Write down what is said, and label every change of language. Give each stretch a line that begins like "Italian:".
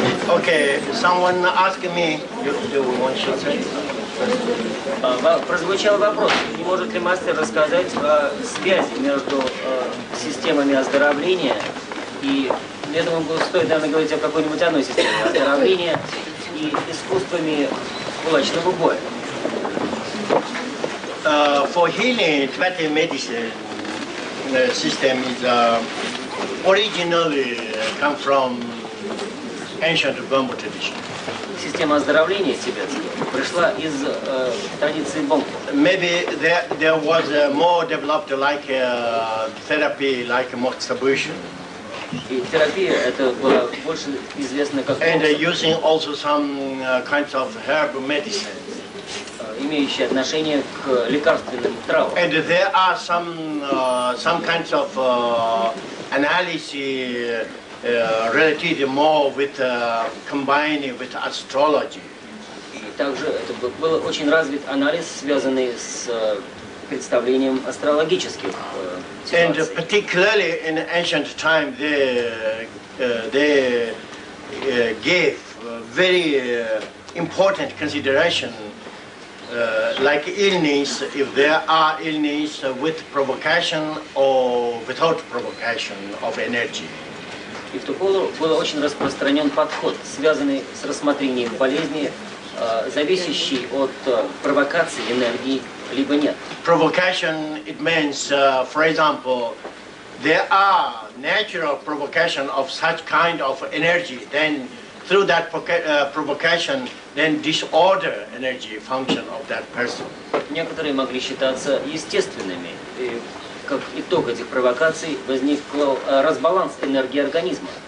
English: Okay, someone asked me, you want to say?
Russian: Прозвучал вопрос, не может ли мастер рассказать о связи между системами оздоровления и, я думаю, стоит, наверное, говорить о какой-нибудь одной системе оздоровления и искусствами кулачного боя.
English: For healing, Tibetan medicine system is originally come from ancient Bambu tradition.
Russian: Система оздоровления тибетская пришла из традиции бомбу.
English: Maybe there was more developed like therapy, like moxibustion.
Russian: И терапия это была больше известна как
English: And using also some kinds of herb medicine.
Russian: имеющая отношение к лекарственным травам.
English: And there are some kinds of analysis related more with combining with astrology.
Russian: И также это был очень развит анализ, связанный с представлением астрологических
English: And
Russian: ситуаций.
English: particularly in ancient time, they gave very important consideration, like illness, if there are illness with provocation or without provocation of energy.
Russian: И в ту пору был очень распространен подход, связанный с рассмотрением болезни, зависящей от провокации энергии, либо нет.
English: Provocation, it means, for example, there are natural provocation of such kind of energy, then through that provocation, then disorder energy function of that person.
Russian: Некоторые могли считаться естественными. И как итог этих провокаций возник разбаланс энергии организма.